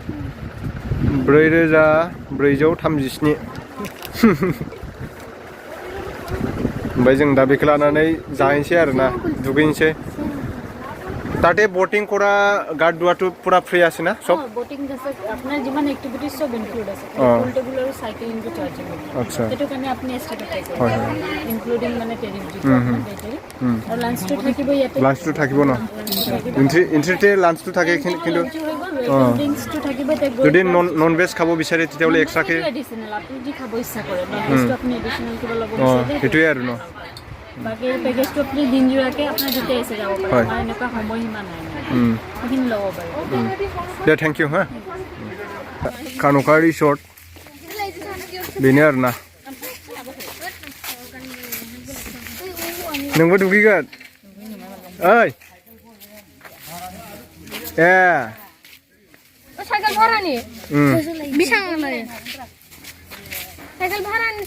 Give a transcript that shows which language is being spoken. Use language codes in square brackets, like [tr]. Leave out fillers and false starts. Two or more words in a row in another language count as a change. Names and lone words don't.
[brx] 4437 ओमफ्राय जों दा बेखौ लानानै जाहैनोसै आरोना दुगैनोसै [as] তাতে বোটিং কৰা গাৰ্ড দুৱাটো পুৰা ফ্ৰী আছে না সব বোটিং আছে আপোনাৰ যিমান এক্টিভিটিজ সব ইনক্লুড আছে [en] pool table [as] আৰু সাইক্লিংটো চাৰ্জেবল আচ্ছা সেইটো কাৰণে আপুনি এক্সট্ৰা পে কৰিব ইনক্লুডিং মানে টেৰিফ যিটো আৰু লাঞ্চটো থাকিব ইয়াতে লাঞ্চটো থাকিব ন এন্ট্ৰিতে লাঞ্চটো থাকে কিন্তু ড্ৰিংকসটো থাকিব যদি [en] non veg [as] খাব বিচাৰে তেতিয়াহ'লে এক্সট্ৰাকে এডিশনাল আপুনি যি খাব ইচ্ছা কৰে [en] non vegটো [as] আপুনি এডিশনাল কিবা ল'ব বিচাৰে সেইটোৱে আৰু ন বাকি পেকেজটো আপুনি দিন জোৰাকে আপোনাৰ যেতিয়া এসে যাব পাৰে আমাৰ এনেকুৱা সময়সীমা নাই সেইখিনি ল'ব পাৰে [brx] দে [en] thank you [brx] হা খান'খা ৰিসৰ্ট बेनो आरोना नोंबो दुगैगोन ओइ ए साइकेल भारानि बेसेबां लायो साइकेल भारानि